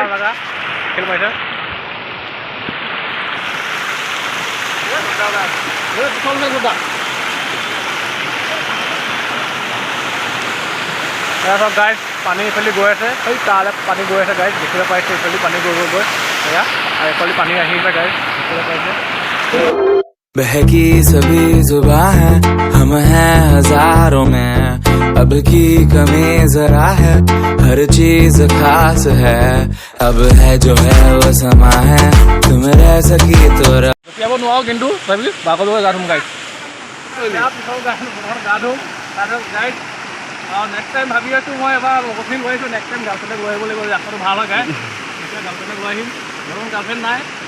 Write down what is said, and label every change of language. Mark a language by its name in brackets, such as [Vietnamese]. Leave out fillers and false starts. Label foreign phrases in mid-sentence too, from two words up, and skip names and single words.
[Assamese] খেল পাইছে চব গাইজ। পানী এইফালে গৈ আছে, সেই তালৈ পানী গৈ আছে গাইজ, দেখিবলৈ পাইছে। এইফালে পানী গৈ এয়া, আৰু এইফালে পানী আহি আছে গাইজ, দেখিবলৈ পাইছে। [Hindi] बहकी सभी जुबां है, हम हैं हजारों में, अब की कमी जरा है, हर चीज खास है, अब है जो है वो समा है, तुम रह सकी तो [Assamese] যাব নোৱাৰো, কিন্তু তথাপি বাগলৈ গা ধুম গাইজ। গা ধুম গাইজ। আৰু [English] next time [Assamese] ভাবি আছোঁ মই এবাৰ লগৰখিনি লৈ আহিছোঁ, [English] next time [Assamese] গাৰ্লফ্ৰেণ্ডক লৈ আহিব লাগিব। ৰাস্তাটো ভাল হয় গাইজ, এতিয়া গাৰ্লফ্ৰেণ্ডক লৈ আহিম। বৰ্তমান গাৰ্লফ্ৰেণ্ড নাই।